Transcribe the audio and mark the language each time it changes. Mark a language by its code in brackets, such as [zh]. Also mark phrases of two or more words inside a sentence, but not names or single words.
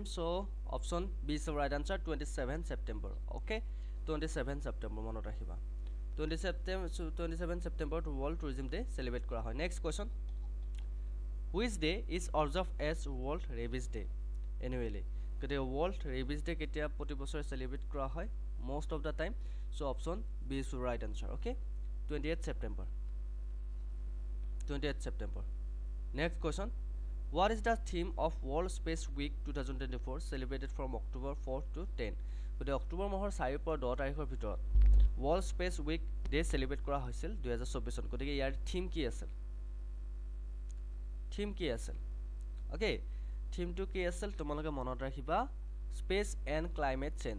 [en] So option B is the right answer 27 September. [as] Okay, 27 September মনত ৰাখিবা 27 September to World Tourism Day celebrate কৰা হয়. [en] Next question. Which day is observed as World Rabies Day annually? [as] গতিকে World Rabies Day কেতিয়া প্ৰতি বছৰে celebrate কৰা হয় [en] most of the time? So option B is the right answer. Okay, 28 September. 28 September. Next question. What is the theme of World Space Week 2024 celebrated from October 4 to 10? [as] গতিকে অক্টোবৰ মাহৰ 4 পৰা 10 তাৰিখৰ ভিতৰত World Space Week Day celebrate কৰা হৈছিল 2024 চনত. গতিকে ইয়াৰ থিম কি আছিল? থিম কি আছিল? ওকে, থিমটো কি আছিল তোমালোকে মনত ৰাখিবা [en] space and climate change.